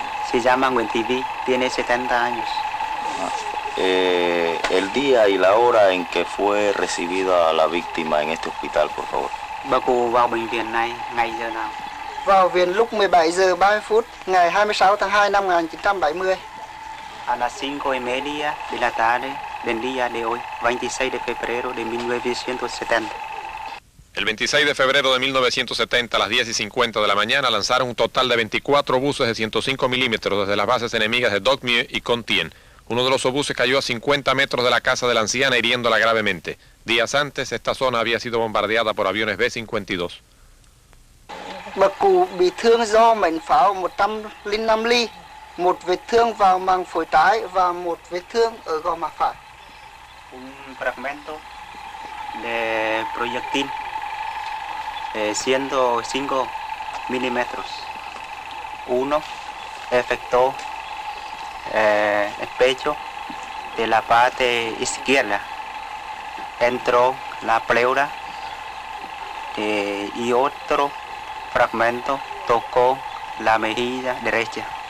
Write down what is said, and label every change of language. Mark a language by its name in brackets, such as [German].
[Spanish] Se llama Nguyen TV, tiene 70 años. El día y la hora en que fue recibida la víctima en este hospital, por favor. [Vietnamese] Bà cụ vào bệnh viện này ngày giờ nào? Vào viện lúc 17 giờ 30 phút ngày 26 tháng 2 năm 1970. [Spanish] A las 5:30 de la tarde del día de hoy, 26 de febrero de 1970. El 26 de febrero de 1970, a las 10:50 de la mañana, lanzaron un total de 24 obuses de 105 milímetros desde las bases enemigas de Doc Mue y Con Tien. Uno de los obuses cayó a 50 metros de la casa de la anciana, hiriéndola gravemente. Días antes, esta zona había sido bombardeada por aviones B-52. [Vietnamese] Bà cụ bị thương do mảnh pháo 105 ly, một vết thương vào màng phổi trái và một vết thương ở gò má phải. [Spanish] Un fragmento de proyectil 105 milímetros. Uno efectuó el pecho de la parte izquierda, entró la pleura y otro fragmento tocó la mejilla derecha.